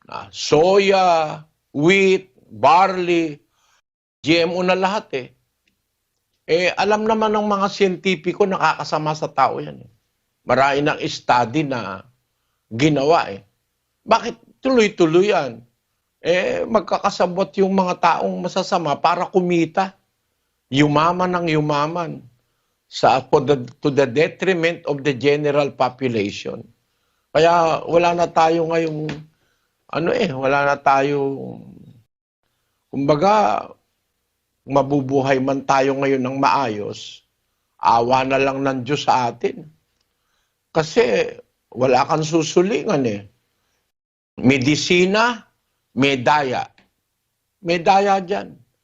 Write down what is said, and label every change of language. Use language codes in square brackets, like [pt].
[tl] Soya, wheat, barley, GMO na lahat eh. Alam naman ng mga siyentipiko nakakasama sa tao yan eh. Marami ng study na ginawa eh. Bakit tuloy-tuloy yan? Magkakasabot yung mga taong masasama para kumita. Yumaman ng yumaman [en] to the detriment of the general population. [tl] Kaya wala na tayo ngayong wala na tayo, kumbaga, mabubuhay man tayo ngayon ng maayos, awa na lang ng Diyos sa atin. Kasi wala kang susulingan eh. Medisina, may daya. May daya dyan.